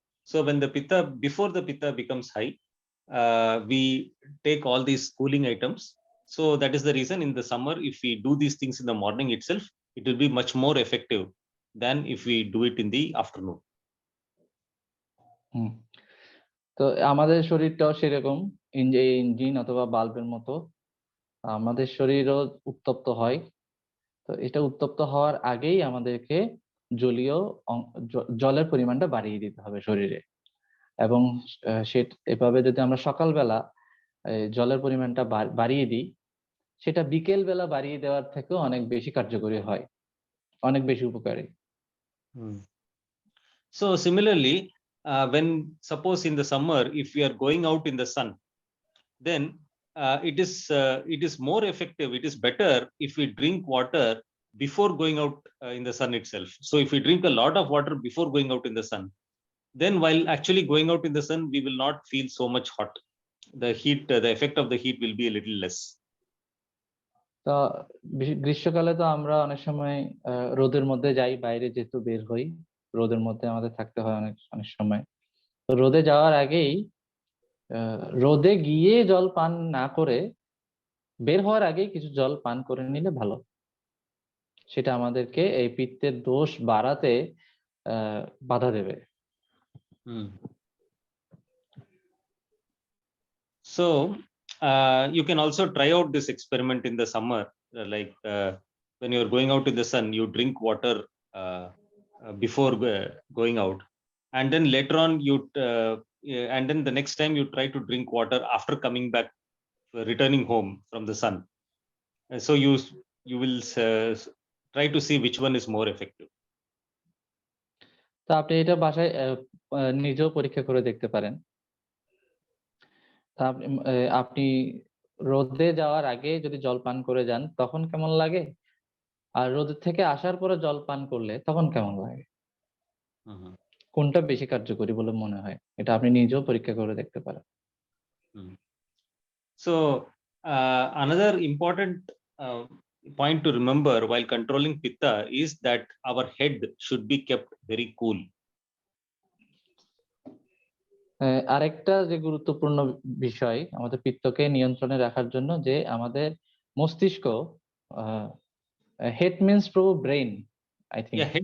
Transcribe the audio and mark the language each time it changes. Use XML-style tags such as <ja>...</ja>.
<en>So when the Pitta, before the Pitta becomes high, we take all these cooling items. So that is the reason in the summer, if we do these things in the morning itself, it will be much more effective than if we do it in the afternoon.</en> <bn>তো আমাদের শরীরটাও সেরকম, engine অথবা বাল্বের মতো আমাদের শরীরও উত্তপ্ত হয়। তো এটা উত্তপ্ত হওয়ার আগেই আমাদেরকে জলীয় জলের পরিমাণটা বাড়িয়ে দিতে হবে শরীরে। এবং এভাবে যদি আমরা সকালবেলা জলের পরিমাণটা বাড়িয়ে দিই, সেটা বিকেল বেলা বাড়িয়ে দেওয়ার থেকেও অনেক বেশি কার্যকরী হয়, অনেক বেশি উপকারী।</bn> <en>So similarly, when suppose in the summer, if we are going out in the sun, then it is more effective, it is better if we drink water before going out in the sun itself. So if we drink a lot of water before going out in the sun, then while actually going out in the sun, we will not feel so much hot. The heat, the effect of the heat will be a little less.</en> <bn>তো গ্রীষ্মকালে তো আমরা অনেক সময় রোদের মধ্যে যাই, বাইরে যেহেতু বের হই, রোদের মধ্যে আমাদের থাকতে হয় অনেক অনেক সময়। তো রোদে যাওয়ার আগেই রোদে গিয়ে জল পান না করে বের হওয়ার আগেই কিছু জল পান করে নিলে ভালো। সেটা আমাদেরকে এই পিত্তের দোষ বাড়াতে বাধা দেবে।</bn> <en>So you can also try out this experiment in the summer, like when you're going out in the sun, you drink water before going out, and then later on and then the next time you try to drink water after coming back, returning home from the sun. So you will try to see which one is more effective.</en> <bn>তো আপনি এটা বাসায় নিজেও পরীক্ষা করে দেখতে পারেন। আপনি রোদে যাওয়ার আগে যদি জল পান করে যান তখন কেমন লাগে, আর রোদ থেকে আসার পরে জল পান করলে তখন কেমন লাগে, কোনটা বেশি কার্যকরী বলে মনে হয়, এটা আপনি নিজেও পরীক্ষা করে দেখতে পারেন।</bn> <en>So another important point to remember while controlling Pitta is that our head should be kept very cool.</en> <bn>আরেকটা যে গুরুত্বপূর্ণ বিষয় আমাদের পিত্তকে নিয়ন্ত্রণে রাখার জন্য, যে আমাদের মস্তিষ্ক,</bn> <en>Head means প্রভু brain, I think.</en>